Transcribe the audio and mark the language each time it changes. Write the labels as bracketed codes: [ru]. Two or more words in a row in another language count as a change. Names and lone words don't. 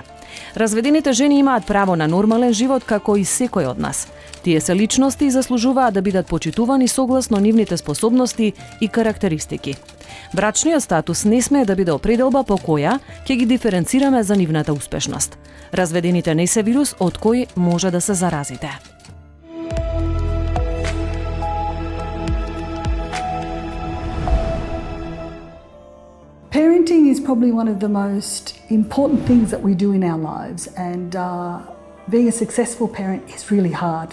[mk] Разведените жени имаат право на нормален живот како и секој од нас. Тие се личности и заслужуваат да бидат почитувани согласно нивните способности и карактеристики. Брачниот статус не смее да биде определба по која ќе ги диференцираме за нивната успешност. Разведените не се вирус од кој може да се заразите. [en] Parenting is probably one of the most important things that we do in our lives, and being a successful parent is really hard.